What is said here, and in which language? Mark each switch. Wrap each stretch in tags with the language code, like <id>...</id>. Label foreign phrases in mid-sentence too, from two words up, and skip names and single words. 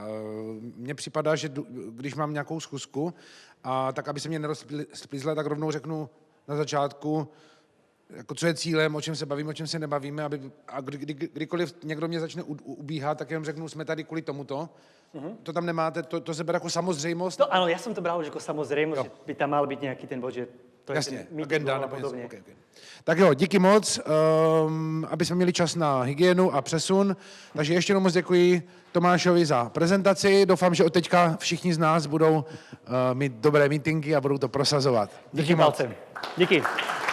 <cs>Mně připadá, že když mám nějakou schůzku, tak aby se mě nerozplízla, tak rovnou řeknu na začátku, jako co je cílem, o čem se bavíme, o čem se nebavíme, kdykoliv někdo mě začne ubíhat, tak jenom řeknu, jsme tady kvůli tomuto. To tam nemáte, to se bere jako samozřejmost. To,</cs> <sk>áno, ja som to bral už ako samozrejmosť, že by tam mal byť nejaký ten bod, že to</sk> <cs>Jasně, je ten agenda a nebo něco.</cs> <sk>podobne.</sk> <cs>Okay. Tak jo, díky moc, aby jsme měli čas na hygienu a přesun. Takže ještě jednou moc děkuji Tomášovi za prezentaci. Doufám, že od teďka všichni z nás budou mít dobré meetingy a budou to prosazovat. Držím palce. Díky.</cs>